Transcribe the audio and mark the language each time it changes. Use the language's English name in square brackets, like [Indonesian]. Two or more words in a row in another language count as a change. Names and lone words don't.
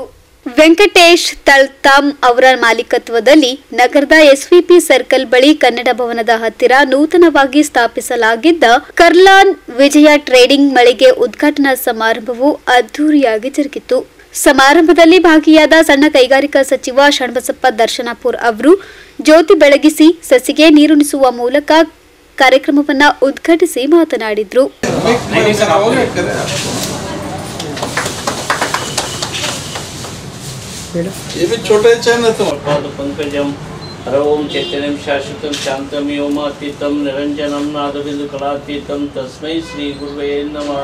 [Kannada] ವೆಂಕಟೇಶ್ ತಳ್ತಾಮ್ ಅವರ ಮಾಲೀಕತ್ವದಲ್ಲಿ ನಗರದ ಎಸ್ವಿಪಿ ಸರ್ಕಲ್ ಬಳಿ ಕನ್ನಡ ಭವನದ ಹತ್ತಿರ ನೂತನವಾಗಿ ಸ್ಥಾಪಿಸಲಾಗಿದ್ದ ಕರ್ಲಾನ್ ವಿಜಯ ಟ್ರೇಡಿಂಗ್ ಮಳಿಗೆ ಉದ್ಘಾಟನಾ ಸಮಾರಂಭವು ಅದ್ದೂರಿಯಾಗಿ ಜರುಗಿತು. ಸಮಾರಂಭದಲ್ಲಿ ಭಾಗಿಯಾದ ಸಣ್ಣ ಕೈಗಾರಿಕಾ ಸಚಿವ ಶರಣಬಸಪ್ಪ ದರ್ಶನಾಪುರ್ ಅವರು ಜ್ಯೋತಿ ಬೆಳಗಿಸಿ ಸಸಿಗೆ ನೀರುಣಿಸುವ ಮೂಲಕ ಕಾರ್ಯಕ್ರಮವನ್ನು ಉದ್ಘಾಟಿಸಿ ಮಾತನಾಡಿದರು. [Hindi] ये भी छोटे चैन है तो [Sanskrit] पंकजम हरओम चैतन्यम शाश्वतम शांतम व्योमातीतम निरंजनम नादबिंदु कलातीतम तस्मै श्री गुरुवे नमः.